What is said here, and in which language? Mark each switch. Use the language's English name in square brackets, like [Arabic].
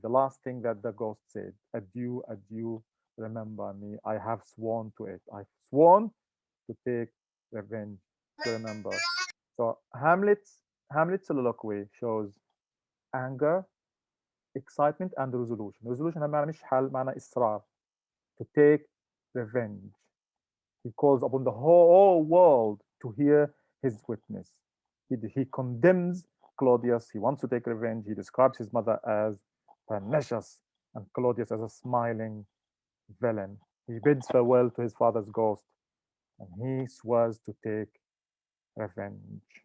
[English] The last thing that the ghost said, adieu, adieu, remember me. I have sworn to it. I've sworn to take revenge, to remember. So Hamlet's soliloquy shows anger, excitement, and resolution. [Arabic] Resolution معنى مش حل، معنى إصرار. [English] To take revenge. He calls upon the whole world to hear his witness. He condemns Claudius. He wants to take revenge. He describes his mother as pernicious and Claudius as a smiling villain. He bids farewell to his father's ghost and he swears to take revenge.